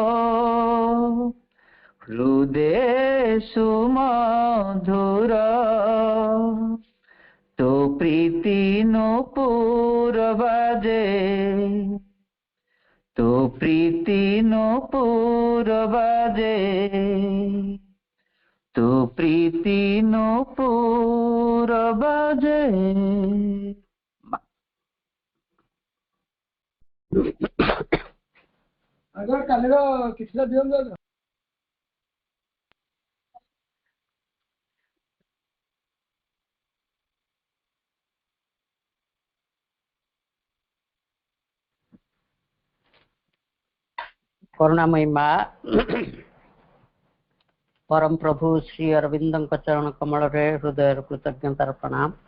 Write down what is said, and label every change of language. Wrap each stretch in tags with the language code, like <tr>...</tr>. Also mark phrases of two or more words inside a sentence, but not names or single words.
<or>ହୃଦୟ ସୁମଧୁର ତୋ ପ୍ରୀତି ନୂପୁର ବାଜେ ତୋ ପ୍ରୀତି ନୂପୁର ବାଜେ ତୋ ପ୍ରୀତି ନୂପୁର ବାଜେ। ଆଗ କାଲିର କିଛିଟା ଦିଅନ୍ତୁ ଆଗ। କରୁଣାମୟୀ ମାଁ ପରମ ପ୍ରଭୁ ଶ୍ରୀ ଅରବିନ୍ଦ ଚରଣ କମଳ ରେ ହୃଦୟ କୃତଜ୍ଞତାର ପ୍ରଣାମ।</or>